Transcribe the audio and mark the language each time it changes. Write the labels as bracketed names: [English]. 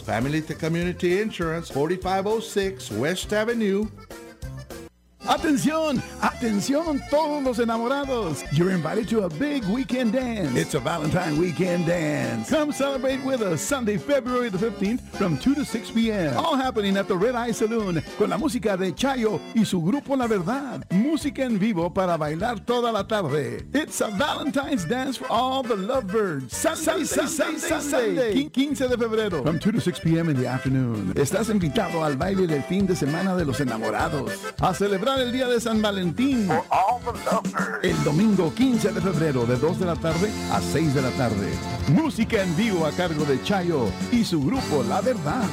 [English] Family to Community Insurance, 4506 West Avenue. [Spanish] Atención, atención, todos los enamorados. [English] You're invited to a big weekend dance. It's a Valentine weekend dance. Come celebrate with us Sunday, February the 15th from 2 to 6 p.m. All happening at the Red Eye Saloon [Spanish] con la música de Chayo y su grupo La Verdad. Música en vivo para bailar toda la tarde. [English] It's a Valentine's dance for all the lovebirds. Sunday, [Spanish] 15 de febrero [English] from 2 to 6 p.m. in the afternoon. [Spanish] Estás invitado al baile del fin de semana de los enamorados. A celebrar el día de San Valentín. El domingo 15 de febrero de 2 de la tarde a 6 de la tarde. Música en vivo a cargo de Chayo y su grupo La Verdad.